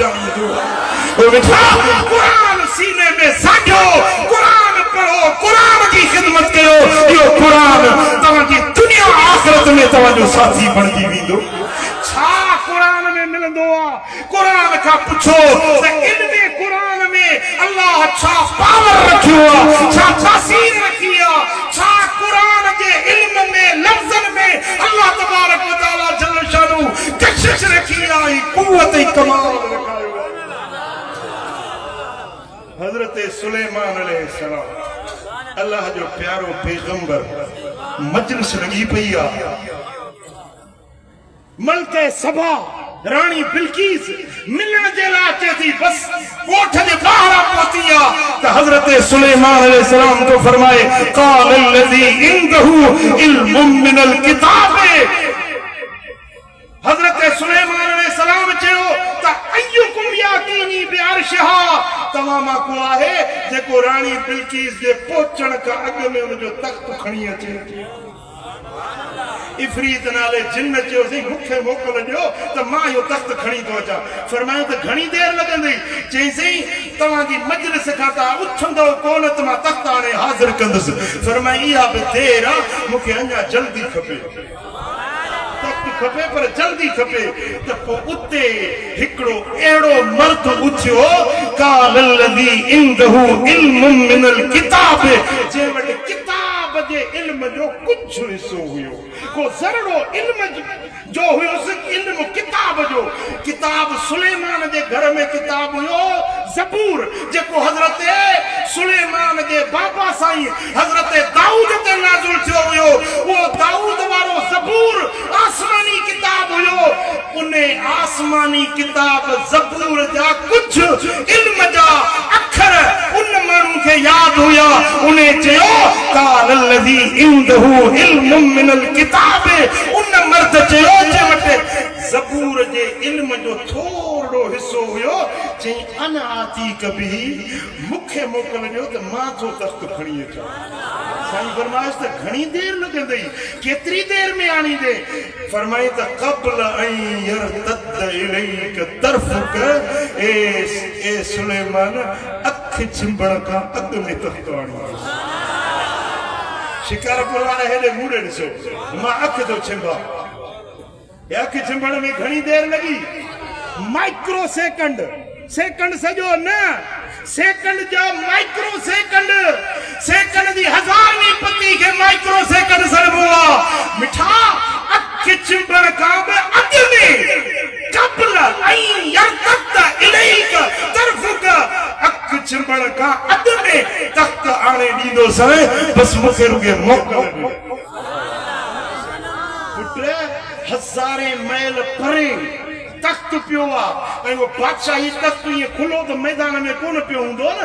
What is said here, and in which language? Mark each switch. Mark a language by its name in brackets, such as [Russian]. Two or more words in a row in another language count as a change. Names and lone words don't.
[Sindhi] क़ुरान सीने में साझो क़ुरान पढ़ो क़ुरान की खिदमत कयो इहो क़ुरान तव्हांजी दुनिया आख़िरत में तव्हांजो साथी बणजी वेंदो छा क़ुरान में मिलंदो आहे क़ुरान खां पुछो त इल्म क़ुरान में अल्लाह छा पावर रखियो आहे छा तासीर रखी आहे छा क़ुरान जे इल्म में लफ़्ज़नि में [Arabic] الله تبارك وتعالى جل شانه [Sindhi] कशिश रखी आहे क़ुव्वत ऐं कमाल रखायो हजरत सुलेमान अलैहिस्सलाम अल्लाह जो प्यारो पैगंबर मजलिस लगी पई आहे मलके सभा रानी बिल्किस मिलण जे लाइ अचे थी, बस कोठ जे ॿाहिरां पहुती आहे त हज़रत सुलेमान अलैहिस्सलाम को फरमाए [Arabic] قال الذي عنده علم من الكتاب. [Sindhi] हज़रत सुलेमान अलैहिस्सलाम चयो त [Arabic] أيكم يأتيني بعرشها, [Sindhi] तव्हां मां को आहे जेको रानी बिल्किस जे पहुचण खां अॻु में उन जो तख़्त खणी अचे। इफरीत नाले जिन चयो सी मूंखे मोकल ॾियो त मां इहो तख़्त खणी थो अचां। फरमायो त घणी देर लॻंदी? चईंसि तव्हांजी मजलिस खां तव्हां उथंदो कोन त मां तख़्त हाणे हाज़िर कंदुसि। फरमाई इहा बि देर आहे, मूंखे अञा जल्दी खपे, तख़्त खपे पर जल्दी खपे। त पोइ उते हिकिड़ो अहिड़ो मर्द उथियो [Arabic] قال الذي عنده علم من الكتاب, [Sindhi] जे वटि किताब जे इल्म जो कुझु हिसो हुयो, को ज़रड़ो इल्म जो हुयोसि, इल्म किताब जो। किताब सुलेमान जे घर में किताब हुयो ज़बूर, जेको हज़रत सुलेमान जे बाबा साईं हज़रत दाऊद ते नाज़िल थियो हुयो। उहो दाऊद वारो ज़बूर आसमानी किताब हुयो। उन आसमानी किताब ज़बूर जा कुझु इल्म जा अखर उन माण्हू खे यादि हुया। उन चयो [Arabic] قال الذي عنده علم من الكتاب, [Sindhi] उन मर्द चयो जे वटि ज़बूर जे इल्म जो थोरो हिसो हुयो। चई [Arabic] أنا آتيك به, [Sindhi] मूंखे मोकल ॾियो त मां थो तख़्त खणी अचां। साईं फरमाइश त घणी देर लॻंदई, केतिरी देर में आणींदे? फरमाई त [Arabic] قبل أن يرتد إليك طرفك, [Sindhi] ए सुलेमान अख चिंबण खां अॻु में तख़्त आणींदो। शिकारपुर वारा हेॾे मूड़े ॾिसो, मां अख थो चिंबा। अख चिंबण में घणी देर लॻी? माइक्रो सेकंड, सेकंड सॼो न, सेकंड जो माइक्रो सेकंड, सेकंड जी हज़ारवीं पती खे माइक्रो सेकंड सॾिबो आहे। मिठा अख चिंबण खां बि अॻु में [Arabic] قبل أن يرتد إليك طرفك, [Sindhi] अख चिंबण खां अॻु में तख़्त आणे ॾींदोसि, बस मूंखे रुॻे मोकल ॾियो। पुट हज़ारे मैल परे तख़्त पियो आहे, ऐं उहो बादशाही तख़्त ईअं खुलो त मैदान में कोन पियो हूंदो न।